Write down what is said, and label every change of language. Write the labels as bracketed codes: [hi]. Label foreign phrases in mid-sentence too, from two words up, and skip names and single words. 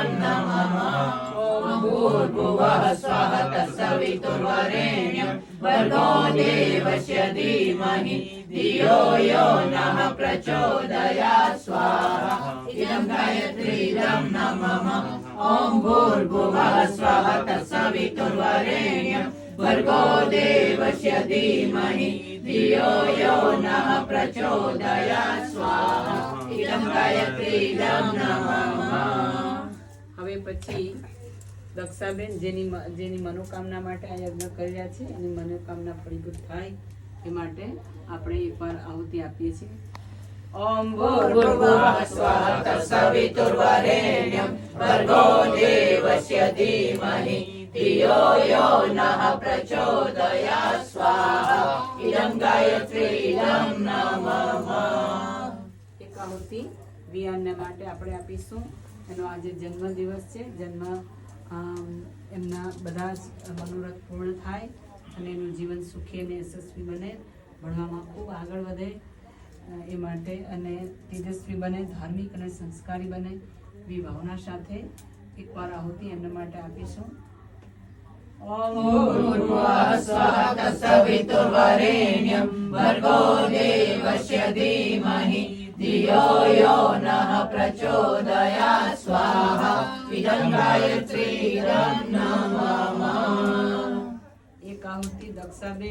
[sa] नमः ॐ भूर्भुवः स्वः तत्सवितुर्वरेण्यं भर्गो देवस्य धीमहि धियो यो नः प्रचोदयात् स्वाहा इदं गायत्रीदं नमः ॐ भूर्भुवः स्वः तत्सवितुर्वरेण्यं भर्गो देवस्य धीमहि धियो यो नः प्रचोदयात् स्वाहा इदं गायत्रीदं नमः। [gu] હવે પછી દક્ષાબેન જેની મનોકામના માટે આ યજ્ઞ કરી રહ્યા છે અને મનોકામના ફળીભૂત થાય એ માટે આપણે એકવાર આહુતિ આપીએ છીએ। [sa] ॐ भूर्भुवः स्वः तत्सवितुर्वरेण्यं भर्गो देवस्य धीमहि धियो यो नः प्रचोदयात् स्वाहा इदं गायत्रीदं नमः। [gu] એક આહુતિ વિયાનને માટે આપણે આપીશું। એનો આજે જન્મદિવસ છે। જન્મ એમના બધા જ મનોરથ પૂર્ણ થાય અને એનું જીવન સુખી અને યશસ્વી બને, ભણવામાં ખૂબ આગળ વધે એ માટે અને તેજસ્વી બને, ધાર્મિક અને સંસ્કારી બને એવી ભાવના સાથે એકવાર આહુતિ એમના માટે આપીશું। [sa] ॐ भूर्भुवः स्वः तत्सवितुर्वरेण्यं भर्गो देवस्य धीमहि धियो यो नः प्रचोदयात् स्वाहा इदं गायत्रीदं नमः। [gu] એક આહુતિ દક્ષાબેન